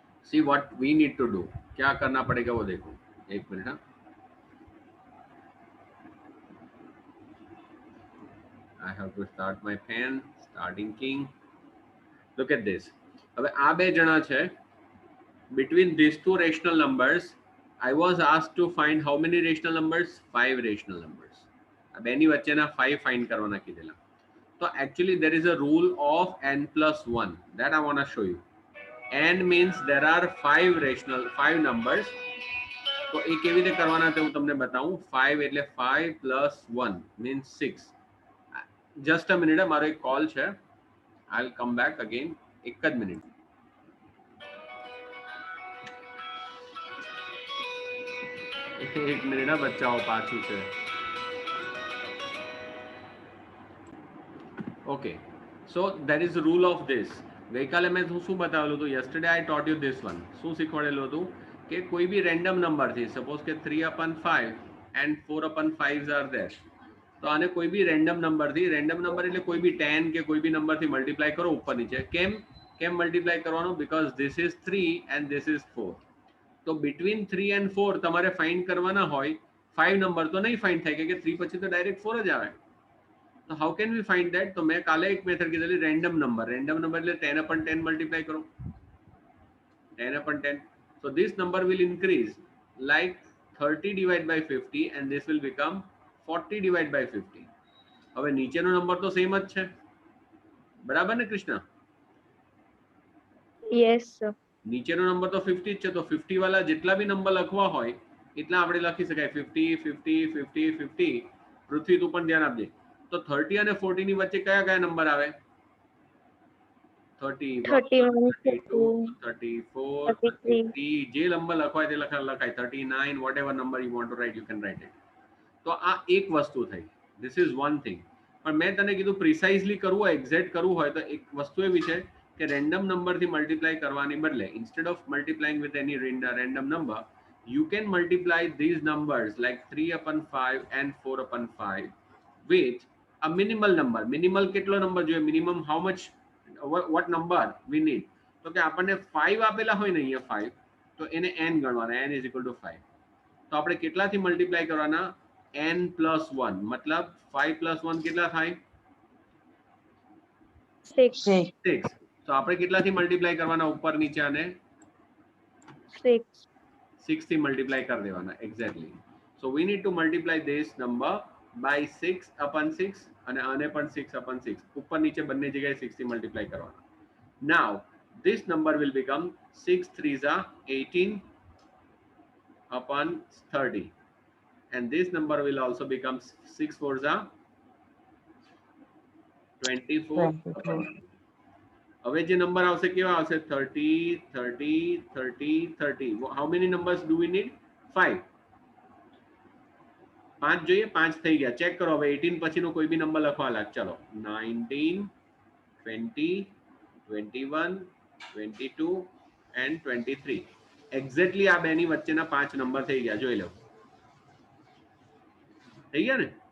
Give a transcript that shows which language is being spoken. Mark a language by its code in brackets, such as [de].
[en] see what we need to do, [hi] क्या करना पड़ेगा वो देखो। एक मिनट, हाँ, [en] I have to start my pen, start inking. Look at this. [gu] હવે આ બે જણા છે. [en] Between these two rational numbers, I was asked to find how many rational numbers? 5 rational numbers. [gu] આ બેની વચ્ચેના 5 find કરવાના કીધેલા. [en] So actually there is a rule of n plus 1 that I want to show you. N means there are 5 numbers. [gu] તો એ કેવી રીતે કરવાના તે હું તમને બતાવું. 5 એટલે 5 plus 1 means 6. [en] Just a minute, [gu] મારો એક કોલ છે. [en] I'll come back again. [gu] એક જ મિનિટ. એક મિનિટ, બચ્ચાઓ પાછું છે. [en] Okay, so that is rule of this. [gu] ગઈકાલે મેં શું બતાવેલું હતું? [en] Yesterday I taught you this one. [gu] શું શીખવાડેલું હતું કે કોઈ બી રેન્ડમ નંબરથી, સપોઝ કે 3/5 એન્ડ 4/5 આર ધેર, તો આને કોઈ બી રેન્ડમ નંબરથી, રેન્ડમ નંબર એટલે કોઈ બી 10 કે કોઈ બી નંબરથી મલ્ટીપ્લાય કરો ઉપર નીચે. કેમ મલ્ટીપ્લાય કરવાનું? [en] Because this is 3 and this is 4. [gu] તો બિટવીન 3 એન્ડ 4 તમારે ફાઇન્ડ કરવાના હોય. 5 નંબર તો નહીં ફાઇન્ડ થાય કે 3 પછી તો ડાયરેક્ટ 4 જ આવે. તો [en] How can we find that? [gu] તો મેં કાલે એક method કીધેલી random number. Random number એટલે 10/10 મલ્ટીપ્લાય કરો. 10/10. [en] So this number will increase like 30 divided by 50 and this will become 40 divided by 50. [gu] હવે નીચેનો નંબર તો સેમ જ છે, બરાબર ને કૃષ્ણ? [en] Yes sir. [gu] નીચેનો નંબર તો 50 જ છે, તો 50 વાળા જેટલા બી નંબર લખવા હોય એટલા આપણે લખી શકાય. 50 50 50 50. પૃથ્વી તું પણ ધ્યાન આપજે. તો 30 અને 40 ની વચ્ચે કયા કયા નંબર આવે? 31 32 34 33. જે નંબર લખવાય તે લખાય. [en] 39, whatever number you want to write you can write it. [gu] તો આ એક વસ્તુ થઈ. [en] This is one thing. [gu] પણ મેં તને કીધું પ્રિસાઇઝલી કરવું હોય, એક્ઝેક્ટ કરવું હોય તો એક વસ્તુ એવી છે કે રેન્ડમ નંબરથી મલ્ટીપ્લાય કરવાની બદલે, [en] Instead of multiplying with any random number, you can multiply these numbers like 3/5 and 4/5 with a minimal number. [gu] Minimal કેટલો નંબર જોઈએ? [en] Minimum how much, what number we need? [gu] તો કે આપણને 5 આપેલા હોય ને અહીંયા 5, તો એને n ગણવાના. [en] n is equal to 5. [gu] તો આપણે કેટલાથી મલ્ટીપ્લાય કરવાના? n plus 1. मतलब 5 plus 1 કેટલા થાય? 6. તો આપણે કેટલાથી મલ્ટીપ્લાય કરવાના ઉપર નીચે? આને 6 થી મલ્ટીપ્લાય કરી દેવાના. Exactly. [en] so we need to multiply this number by 6/6 [gu] અને આને પણ 6/6. ઉપર નીચે બંને જગ્યાએ 6 થી મલ્ટીપ્લાય કરવાના. [en] Now this number will become 6 3s are 18/30, and this number will also become 6 4s are 24. [gu] હવે જે નંબર આવશે કેવા આવશે? 30 30 30 30. [en] how many numbers do we need? 5. [gu] 5 જોઈએ. 5 થઈ ગયા. ચેક કરો હવે 18 પછીનો કોઈ બી નંબર લખવા લાગ. ચલો 19 20 21 22 and 23. એક્ઝેક્ટલી આ બેની વચ્ચેના 5 નંબર થઈ ગયા. જોઈ લો, થઈ ગયા ને?